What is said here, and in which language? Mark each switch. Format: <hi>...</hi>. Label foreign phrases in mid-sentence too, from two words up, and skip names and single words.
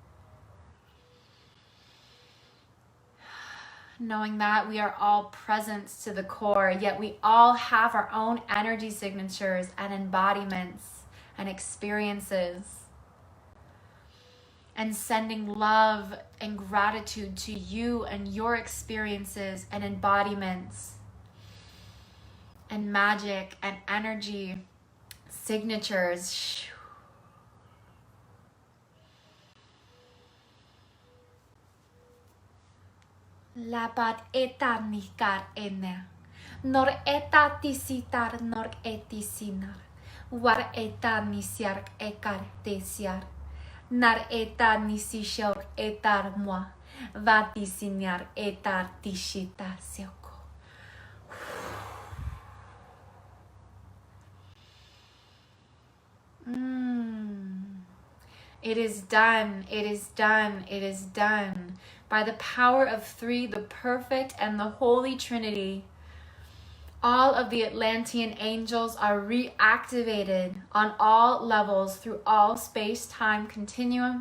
<en>Knowing that we are all presence to the core, yet we all have our own energy signatures and embodiments and experiences. And sending love and gratitude to you and your experiences and embodiments and magic and energy signatures. Labat eta nikar ene, nor eta tisitar nor etisinar, war eta nisiar ekar tesiar, nar eta nisishor etar moi, vatisinar etar tishita seoko. It is done, it is done, it is done. By the power of three, the perfect and the Holy Trinity, all of the Atlantean angels are reactivated on all levels through all space-time continuum.</en>